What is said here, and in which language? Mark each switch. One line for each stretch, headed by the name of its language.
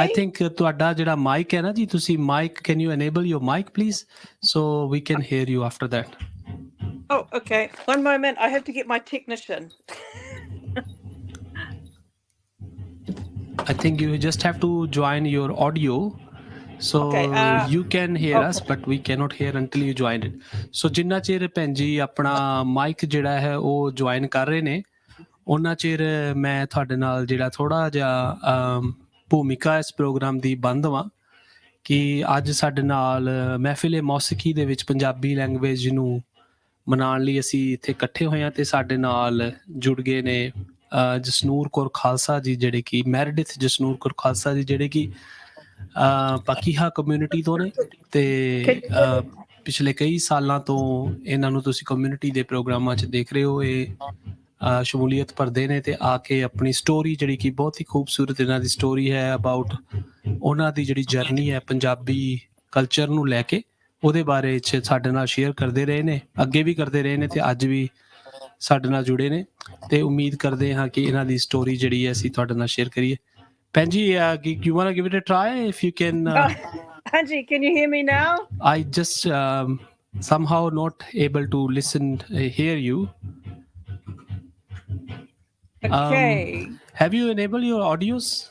English: I think
Punjabi: ਤੁਹਾਡਾ ਜਿਹੜਾ mic ਹੈ ਨਾ ਜੀ, ਤੁਸੀਂ mic,
English: can you enable your mic please, so we can hear you after that. Oh, okay. One moment. I have to get my technician. I think you just have to join your audio, so Okay, you can hear us, okay. but we cannot hear until you join it.
Punjabi: So ਜਿੰਨਾ ਚਿਰ ਭੈਣ ਜੀ ਆਪਣਾ mic ਜਿਹੜਾ ਹੈ ਉਹ join ਕਰ ਰਹੇ ਨੇ, ਉਹਨਾਂ ਚਿਰ ਮੈਂ ਤੁਹਾਡੇ ਨਾਲ ਜਿਹੜਾ ਥੋੜ੍ਹਾ ਜਿਹਾ ਭੂਮਿਕਾ ਇਸ ਪ੍ਰੋਗਰਾਮ ਦੀ ਬੰਦ ਹਾਂ ਕਿ ਅੱਜ ਸਾਡੇ ਨਾਲ ਮਹਿਫਿਲ-ਏ-ਮੌਸੀਕੀ ਦੇ ਵਿੱਚ ਪੰਜਾਬੀ ਲੈਂਗੁਏਜ ਨੂੰ ਮਨਾਉਣ ਲਈ ਅਸੀਂ ਇੱਥੇ ਇਕੱਠੇ ਹੋਏ ਹਾਂ, ਅਤੇ ਸਾਡੇ ਨਾਲ ਜੁੜ ਗਏ ਨੇ ਜਸਨੂਰ ਕੌਰ ਖਾਲਸਾ ਜੀ, ਜਿਹੜੇ ਕਿ ਮੈਰਡਿਥ ਜਸਨੂਰ ਕੌਰ ਖਾਲਸਾ ਜੀ, ਜਿਹੜੇ ਕਿ ਪਾਕੀਹਾ ਕਮਿਊਨਿਟੀ ਤੋਂ ਨੇ, ਅਤੇ ਪਿਛਲੇ ਕਈ ਸਾਲਾਂ ਤੋਂ ਇਹਨਾਂ ਨੂੰ ਤੁਸੀਂ ਕਮਿਊਨਿਟੀ ਦੇ ਪ੍ਰੋਗਰਾਮਾਂ 'ਚ ਦੇਖ ਰਹੇ ਹੋ। ਇਹ ਸ਼ਮੂਲੀਅਤ ਭਰਦੇ ਨੇ, ਅਤੇ ਆ ਕੇ ਆਪਣੀ ਸਟੋਰੀ, ਜਿਹੜੀ ਕਿ ਬਹੁਤ ਹੀ ਖੂਬਸੂਰਤ ਇਹਨਾਂ ਦੀ ਸਟੋਰੀ ਹੈ ਅਬਾਊਟ ਉਹਨਾਂ ਦੀ ਜਿਹੜੀ ਜਰਨੀ ਹੈ ਪੰਜਾਬੀ ਕਲਚਰ ਨੂੰ ਲੈ ਕੇ, ਉਹਦੇ ਬਾਰੇ 'ਚ ਸਾਡੇ ਨਾਲ ਸ਼ੇਅਰ ਕਰਦੇ ਰਹੇ ਨੇ, ਅੱਗੇ ਵੀ ਕਰਦੇ ਰਹੇ ਨੇ, ਅਤੇ ਅੱਜ ਵੀ ਸਾਡੇ ਨਾਲ ਜੁੜੇ ਨੇ, ਅਤੇ ਉਮੀਦ ਕਰਦੇ ਹਾਂ ਕਿ ਇਹਨਾਂ ਦੀ ਸਟੋਰੀ ਜਿਹੜੀ ਹੈ ਅਸੀਂ ਤੁਹਾਡੇ ਨਾਲ ਸ਼ੇਅਰ ਕਰੀਏ।
English: ਭੈਣ ਜੀ, you want to give it a try if you can? ਹਾਂਜੀ, can you hear me now? I just somehow not able to hear you. Okay. Have you enabled your audios?